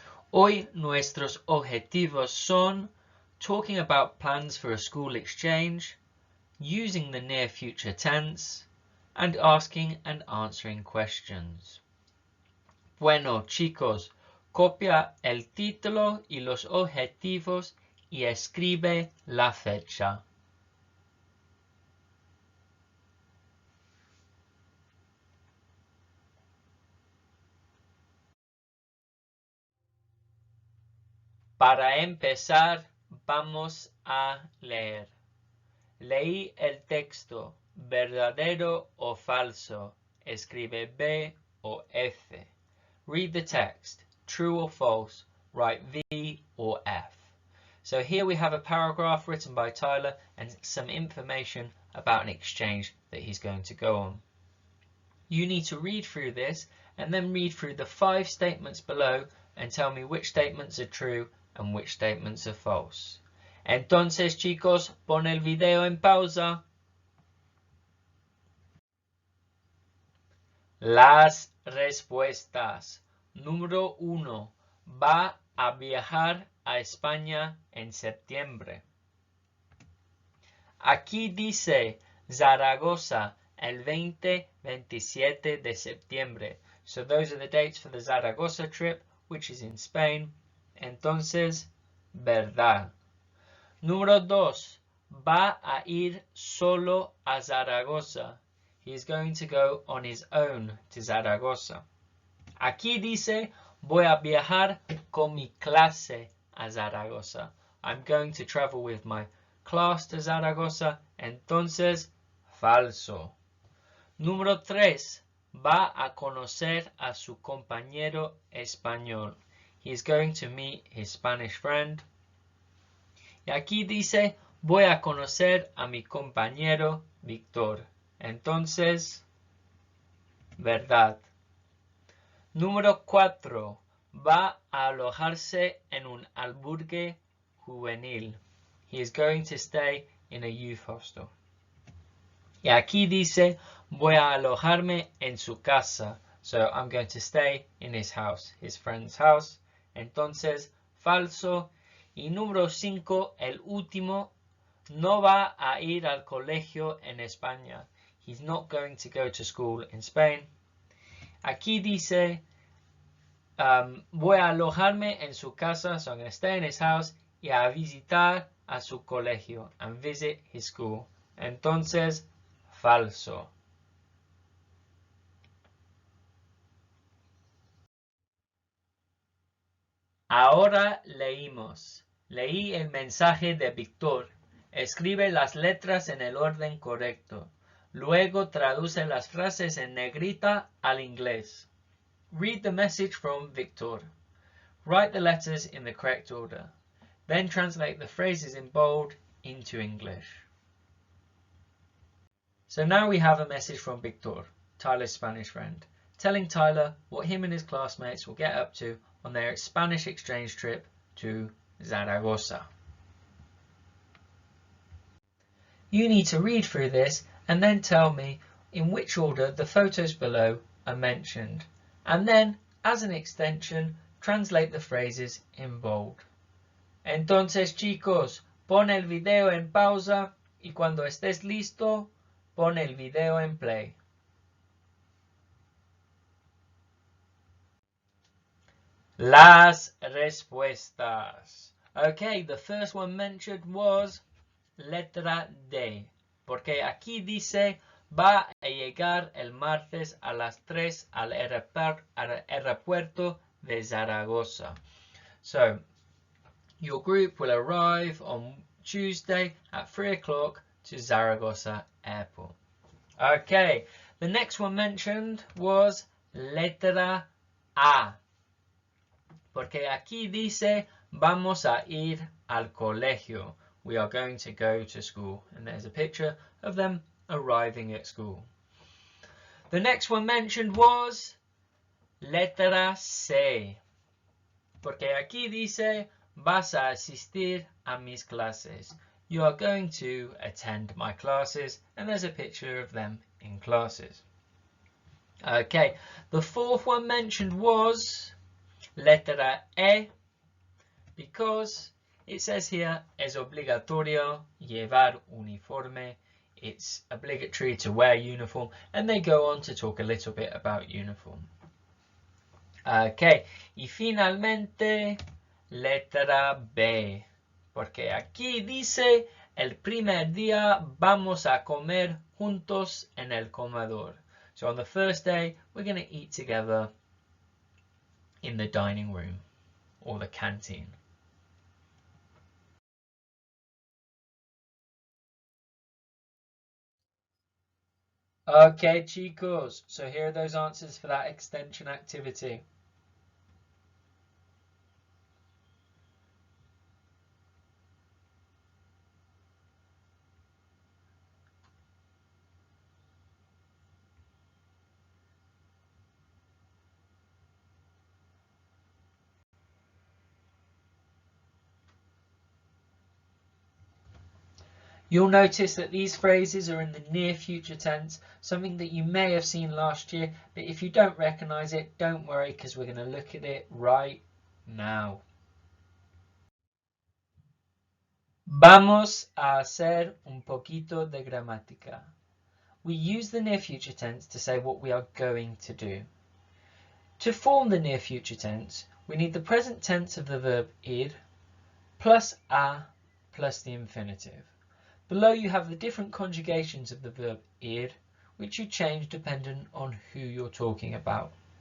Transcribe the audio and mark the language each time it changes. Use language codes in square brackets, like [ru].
[es] Hoy nuestros objetivos son [en] talking about plans for a school exchange, using the near future tense, and asking and answering questions. [es] Bueno, chicos, copia el título y los objetivos y escribe la fecha. Para empezar, vamos a leer. Leí el texto, verdadero o falso. Escribe B o F. [en] Read the text, true or false. Write V or F. So here we have a paragraph written by Tyler and some information about an exchange that he's going to go on. You need to read through this and then read through the 5 statements below and tell me which statements are true and which statements are false. [es] Entonces, chicos, pon el video en pausa. Las respuestas. Número 1. Va a viajar a España en septiembre. Aquí dice Zaragoza el 20-27 de septiembre. [en] So those are the dates for the Zaragoza trip, which is in Spain. [es] Entonces, verdad. Número 2. Va a ir solo a Zaragoza. [en] He is going to go on his own to Zaragoza. [es] Aquí dice, voy a viajar con mi clase a Zaragoza. [en] I'm going to travel with my class to Zaragoza. [es] Entonces, falso. Número 3. Va a conocer a su compañero español. [en] He is going to meet his Spanish friend. [es] Y aquí dice, voy a conocer a mi compañero Víctor. Entonces, verdad. Número 4. Va a alojarse en un albergue juvenil. [en] He is going to stay in a youth hostel. [es] Y aquí dice, voy a alojarme en su casa. [en] So I'm going to stay in his house, his friend's house. [es] Entonces, falso. Y número 5, el último, no va a ir al colegio en España. [en] He's not going to go to school in Spain. [es] Aquí dice, voy a alojarme en su casa, [en] so I'm going to stay in his house, [es] y a visitar a su colegio, [en] and visit his school. [es] Entonces, falso. Ahora leímos. Leí el mensaje de Víctor. Escribe las letras en el orden correcto. Luego traduce las frases en negrita al inglés. [en] Read the message from Victor. Write the letters in the correct order. Then translate the phrases in bold into English. So now we have a message from Victor, Tyler's Spanish friend, telling Tyler what him and his classmates will get up to on their Spanish exchange trip to Zaragoza. You need to read through this and then tell me in which order the photos below are mentioned. And then, as an extension, translate the phrases in bold. [es] Entonces, chicos, pon el video en pausa y cuando estés listo, pon el video en play. Las respuestas. [en] Okay, the first one mentioned was [es] letra D, porque aquí dice va a llegar el martes a las 3 al aeropuerto de Zaragoza. [en] So, your group will arrive on Tuesday at 3 o'clock to Zaragoza Airport. Okay, the next one mentioned was [es] letra A, porque aquí dice vamos a ir al colegio. [en] We are going to go to school. And there's a picture of them arriving at school. The next one mentioned was letra C, [es] Porque aquí dice, vas a asistir a mis clases. [en] You are going to attend my classes, and there's a picture of them in classes. Okay, the fourth one mentioned was letra E, because it says here, [es] es obligatorio llevar uniforme. [en] It's obligatory to wear uniform, and they go on to talk a little bit about uniform. Okay, [es] y finalmente letra B, porque aquí dice, el primer día vamos a comer juntos en el comedor. [en] So on the first day, we're going to eat together in the dining room or the canteen. Okay, chicos, so here are those answers for that extension activity. You'll notice that these phrases are in the near future tense, something that you may have seen last year, but if you don't recognize it, don't worry, because we're going to look at it right now. [es] Vamos a hacer un poquito de gramática. [en] We use the near future tense to say what we are going to do. To form the near future tense, we need the present tense of the verb ir plus a plus the infinitive. Below you have the different conjugations of the verb ir, which you change dependent on who you're talking about.